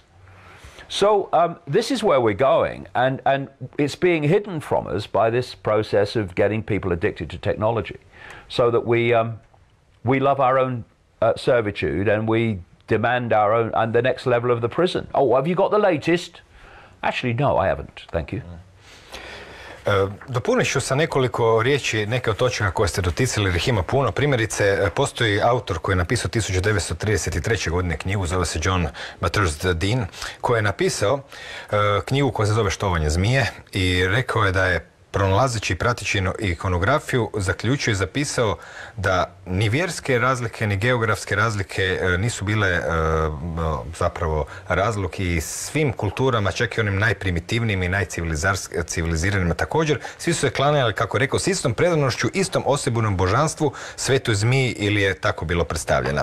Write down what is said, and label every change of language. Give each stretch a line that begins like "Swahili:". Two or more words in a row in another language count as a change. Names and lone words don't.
English: So this is where we're going, and it's being hidden from us by this process of getting people addicted to technology, so that we we love our own servitude, and we demand our own, and the next level of the prison. Oh, have you got the latest? Actually, no, I haven't. Thank you.
Croatian: Dopunit ću sa nekoliko riječi neke od točaka koje ste doticali, jer ih ima puno. Primjerice, postoji autor koji je napisao 1933. godine knjigu, zove se John Bathurst Dean, koji je napisao knjigu koja se zove Štovanje zmije i rekao je da je pronalazeći i prateći ikonografiju zaključio i zapisao da ni vjerske razlike ni geografske razlike nisu bile zapravo razlog i svim kulturama, čak i onim najprimitivnijim i najciviliziranima također, svi su se klanjali, kako je rekao, s istom predanošću, istom osebunom božanstvu, svetoj zmiji, ili je tako bilo predstavljena.